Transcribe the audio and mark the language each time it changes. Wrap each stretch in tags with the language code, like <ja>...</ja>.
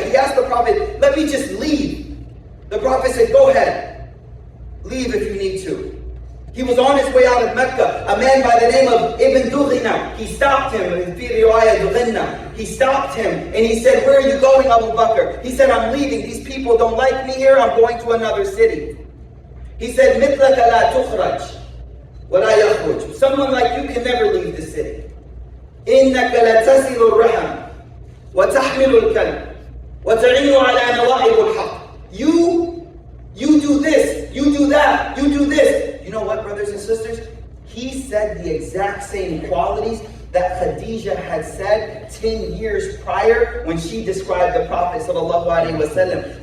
<en>He asked the Prophet, let me just leave. The Prophet said, go ahead. Leave if you need to. He was on his way out of Mecca. A man by the name of Ibn Dughina, he stopped him. He stopped him and he said, where are you going, Abu Bakr? He said, I'm leaving. These people don't like me here. I'm going to another city. He said,</en> <ar>مِثْلَكَ لَا تُخْرَجْ وَلَا يَخْرُجْ.</ar> <en>Someone like you can never leave the city.</en> <ar>إِنَّكَ لَتَسِلُ الرَّحَمْ وَتَحْمِلُ الْكَلْمِ وَتَعِينُ عَلَى نَوَائِبُ الْحَقِّ.</ar> <en>You do this, you do that, you do this. You know what, brothers and sisters? He said the exact same qualities that Khadijah had said 10 years prior when she described the Prophet ﷺ.</en>